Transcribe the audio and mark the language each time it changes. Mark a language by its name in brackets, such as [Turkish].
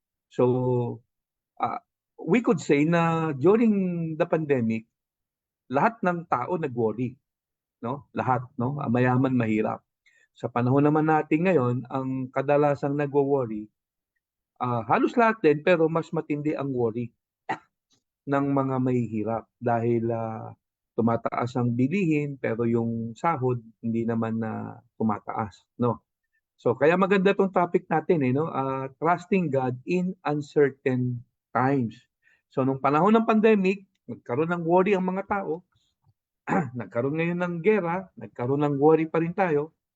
[English] So, uh, we could say na during the pandemic, [Filipino] lahat ng tao nag-worry, no? Lahat, no? Mayaman, mahirap. Sa panahon naman natin ngayon, ang kadalasang nagwo-worry, halos lahat din pero mas matindi ang worry ng mga mahihirap dahil tumataas ang bilihin pero yung sahod hindi naman na tumataas, no? So kaya maganda tong topic natin no? [English] Trusting God in uncertain times. [Filipino] So nung panahon ng pandemic, nagkaroon ng worry ang mga tao, nagkaroon ngayon ng gera, nagkaroon ng worry pa rin tayo.